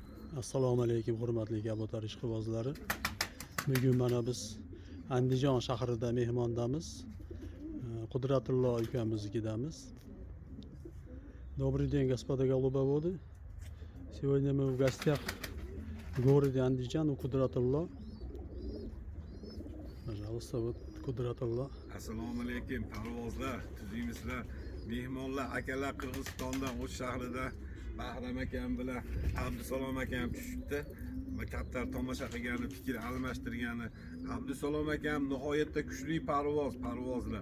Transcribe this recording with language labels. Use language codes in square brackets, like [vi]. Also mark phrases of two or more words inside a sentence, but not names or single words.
[uz] Assalomu alaykum hurmatli kabotlar ishqibozlari. Bugun mana biz Andijon shahrida mehmondamiz. Qudratullo ukamiznikidamiz. [ru] Добрый день, господа голубоводы. Сегодня мы в гостях в городе Андижан у Qudratullo. Пожалуйста, вот Qudratullo. [uz] Assalomu alaykum parvozlar, tuzuymizlar, mehmonlar, akalar Qirg'izistondan O'sh shahrida Bahram akam bilan Abdusalom akam tushibdi. Va kaptar tomosha qilgani, fikr almashtirgani. Abdusalom akam nihoyatda kuchli parvozlar.